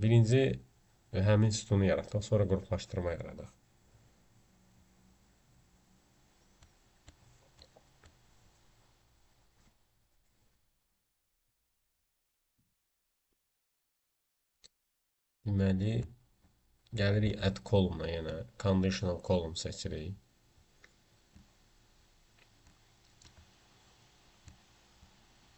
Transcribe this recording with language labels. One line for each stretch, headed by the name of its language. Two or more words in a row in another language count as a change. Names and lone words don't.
Azerbaijani: Birinci həmin sütunu yaratdıq, sonra qruplaşdırma yaradaq. Deməli, gəlirik
English: add column-a,
Azerbaijani: yəni
English: conditional column
Azerbaijani: seçirik.